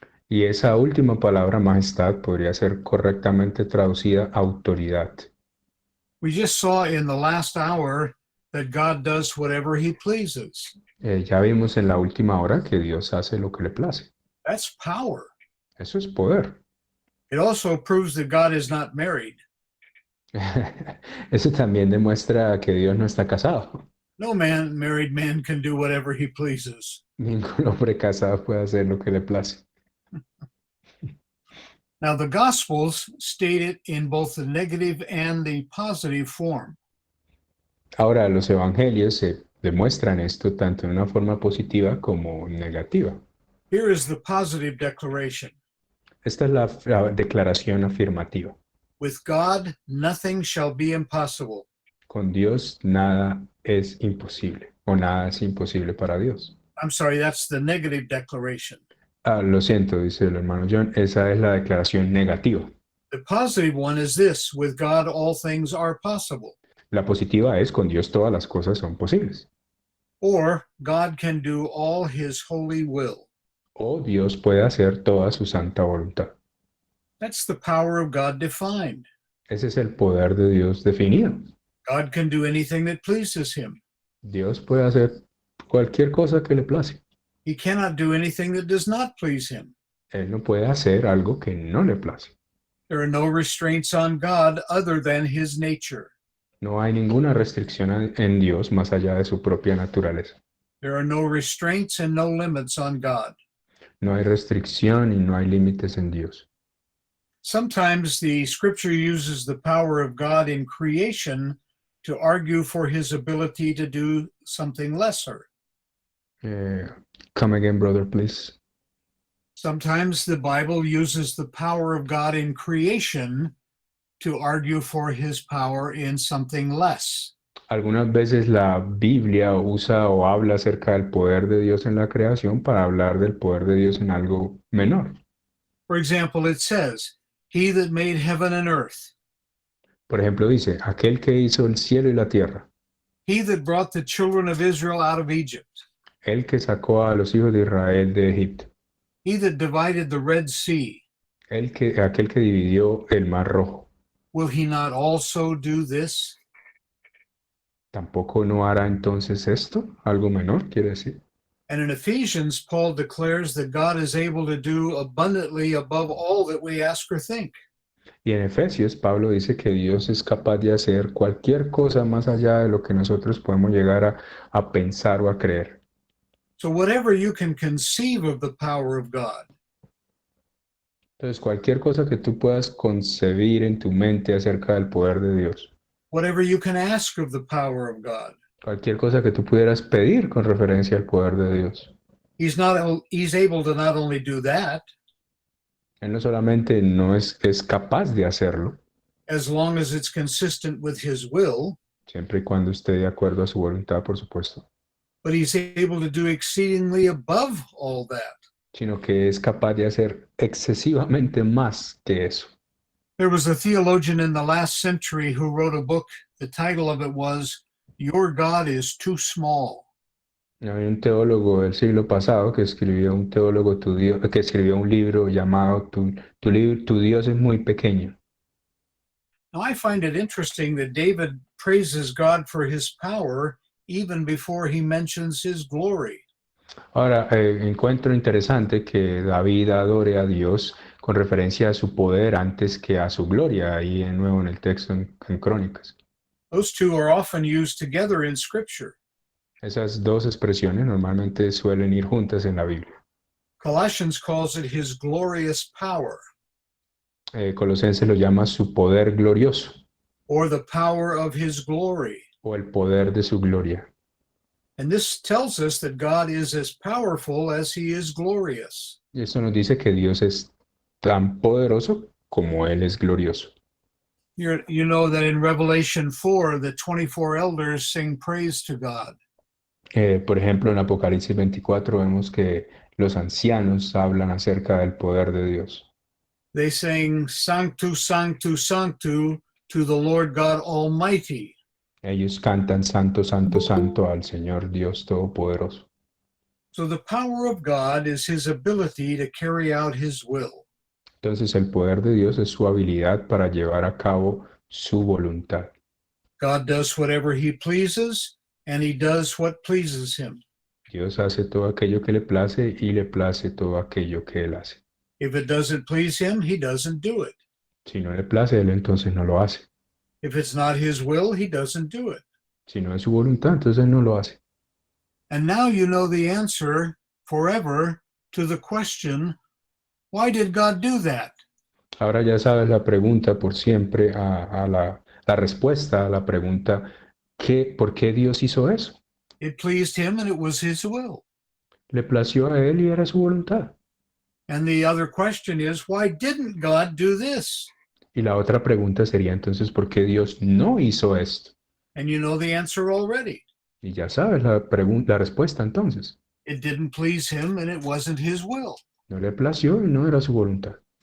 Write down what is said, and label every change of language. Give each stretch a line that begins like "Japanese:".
Spanish: Y esa última palabra, majestad, podría ser correctamente traducida autoridad.
English: We just saw in the last hour that God does whatever he pleases.
Spanish: Ya vimos en la última hora que Dios hace lo que le place.
English: That's power.
Spanish: Eso es poder.
English: It also proves that God is not married.
Spanish: Eso también demuestra que Dios no está casado.
English: No married man can do whatever he pleases.
Spanish: Ningún hombre casado puede hacer lo que le place.
English: Now, the Gospels state it in both the negative and the positive form.
Spanish: Ahora, los evangelios se demuestran esto tanto en una forma positiva como negativa.
English: Here is the positive declaration.
Spanish: Esta es la declaración afirmativa.
English: With God, nothing shall be impossible.
Spanish: Con Dios nada es imposible o nada es imposible para Dios.
English: I'm sorry, that's the negative declaration.
Spanish: Lo siento, dice el hermano John, esa es la declaración negativa.
English: The positive one is this: with God, all things are possible.
Spanish: La positiva es, con Dios todas las cosas son posibles.
English: Or God can do all his holy will.
Spanish: O Dios puede hacer toda su santa voluntad.
English: That's the power of God defined.
Spanish: Ese es el poder de Dios definido.
English: God can do anything that pleases him.
Spanish: Dios puede hacer cualquier cosa que le place.
English: He cannot do anything that does not please him.
Spanish: Él no puede hacer algo que no le place.
English: There are no restraints on God other than his nature.
Spanish: No hay ninguna restricción en Dios más allá de su propia naturaleza.
English: There are no restraints and no limits on God.
Spanish: No hay restricción y no hay límites en Dios.
English: Sometimes the scripture uses the power of God in creation to argue for his ability to do something lesser. Come again, brother, please. Sometimes the Bible uses the power of God in creation to argue for his power in something less.
Spanish: Algunas veces la Biblia usa o habla acerca del poder de Dios en la creación para hablar del poder de Dios en algo menor.
English: For example, it says, "He that made heaven and earth,
Spanish: Por ejemplo, dice, aquel que hizo el cielo y la tierra,
English: he that brought the children of Israel out of Egypt,
Spanish: el que sacó a los hijos de Israel de Egipto,
English: he that divided the Red Sea,
Spanish: aquel que dividió el mar rojo,
English: will he not also do this?"
Spanish: ¿tampoco no hará entonces esto? Algo menor, quiere decir.
English: And in Ephesians, Paul declares that God is able to do abundantly above all that we ask or think.
Spanish: Y en Efesios, Pablo dice que Dios es capaz de hacer cualquier cosa más allá de lo que nosotros podemos llegar a pensar o a creer.
English: So whatever you can conceive of the power of God,
Spanish: Entonces, cualquier cosa que tú puedas concebir en tu mente acerca del poder de Dios,
English: whatever you can ask of the power of God,
Spanish: cualquier cosa que tú pudieras pedir con referencia al poder de Dios,
English: he's able to not only do that,
Spanish: Él no solamente no es capaz de hacerlo,
English: as long as it's consistent with his will,
Spanish: siempre y cuando esté de acuerdo a su voluntad, por supuesto,
English: but he's able to do exceedingly above all that.
Spanish: sino que es capaz de hacer excesivamente más que eso.
English: There was a theologian in the last century who wrote a book. The title of it was, "Your God is Too Small."
Spanish: Hay un teólogo del siglo pasado que escribió que escribió un libro llamado Tu Dios es muy pequeño.
English: Now, I find it interesting that David praises God for his power even before he mentions his glory.
Spanish: Ahora, encuentro interesante que David adore a Dios con referencia a su poder antes que a su gloria, ahí de nuevo en el texto en Crónicas.
English: Those two are often used together in Scripture.
Spanish: Esas dos expresiones normalmente suelen ir juntas en la Biblia.
English: Colossians calls it his glorious power.
Spanish: Colosenses lo llama su poder glorioso
English: or the power of his glory.
Spanish: o el poder de su gloria.
English: And this tells us that God is as powerful as he is glorious.
Spanish: Y esto nos dice que Dios es tan poderoso como Él es glorioso.
English: You know that in Revelation 4, the 24 elders sing praise to God.
Spanish: Por ejemplo, en Apocalipsis 24 vemos que los ancianos hablan acerca del poder de Dios.
English: They sing, Sanctus, Sanctus, Sanctus to the Lord God Almighty.
Spanish: Ellos cantan Santo, Santo, Santo al Señor Dios Todopoderoso.
English: So the power of God is his ability to carry out his will.
Spanish: Entonces el poder de Dios es su habilidad para llevar a cabo su voluntad.
English: God does whatever he pleases, and he does what pleases him.
Spanish: Dios hace todo aquello que le place y le place todo aquello que Él hace.
English: If it doesn't please him, he doesn't do it.
Spanish: Si no le place, Él entonces no lo hace.
English: If it's not his will, he doesn't do it.
Spanish: Si no es su voluntad, entonces no lo hace.
English: And now you know the answer forever to the question, why did God do that?
Spanish: Ahora ya sabes la pregunta por siempre, la respuesta a la pregunta, ¿por qué Dios hizo eso?
English: It pleased him and it was his will.
Spanish: Le plació a Él y era su voluntad.
English: And the other question is, why didn't God do this?
Spanish: Y la otra pregunta sería entonces, ¿por qué Dios no hizo esto?
English: And you know the answer already.
Spanish: Y ya sabes la respuesta entonces.
English: It didn't please him and it wasn't his will,
Spanish: No le plació y no era su voluntad.